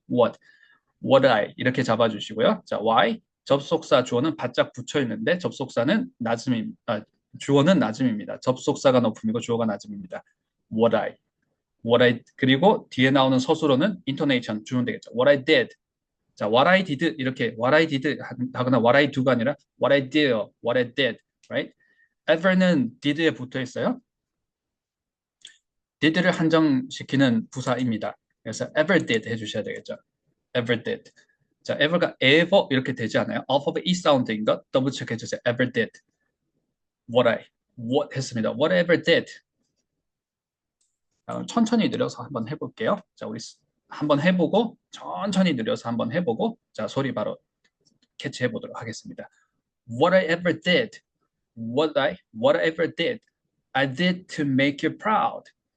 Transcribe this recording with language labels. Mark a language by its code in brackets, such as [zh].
[en] what I [ko] 이렇게 잡아주시고요. 자 why 접속사 주어는 바짝 붙여 있는데 접속사는 주어는 낮음입니다. 접속사가 높음이고 주어가 낮음입니다. what I 그리고 뒤에 나오는 서술어는 intonation 주면 되겠죠. [en] what I did 자, what I did 이렇게 what I did 하거나 what I do가 아니라 what I did, right? [ko] ever는 did에 붙어 있어요. did를 한정시키는 부사입니다. 그래서 ever did 해주셔야 되겠죠. [en] ever did. [ko] 자, ever가 ever 이렇게 되지 않아요. alphabet E 사운드인 것 더블 체크해 주세요. [en] ever did. what [ko] 했습니다. [en] whatever did. [ko] 자, 천천히 느려서 한번 해볼게요. 자, 우리 한번 해보고 천천히 느려서 한번 해보고 자 소리 바로 캐치해 보도록 하겠습니다. [en] What I ever did, whatever did, I did to make you proud.